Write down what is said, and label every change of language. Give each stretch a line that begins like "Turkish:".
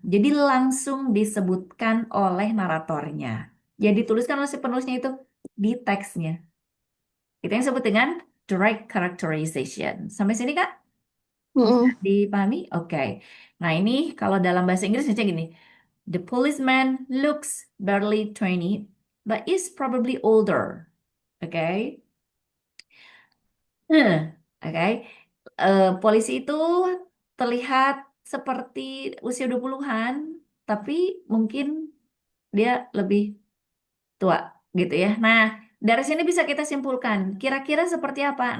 Indonesian: Jadi langsung disebutkan oleh naratornya. Jadi dituliskan oleh si penulisnya itu di teksnya. Itu yang disebut dengan direct characterization. Sampai sini Kak? Bisa Mhm. dipahami? Oke. Nah, ini kalau dalam bahasa Inggris misalnya gini.
English: The policeman looks barely 20, but is probably older. Oke. Oke.
Indonesian: Polisi itu terlihat seperti usia 20-an, tapi mungkin dia lebih tua gitu ya. Nah, dari sini bisa kita simpulkan kira-kira seperti apa.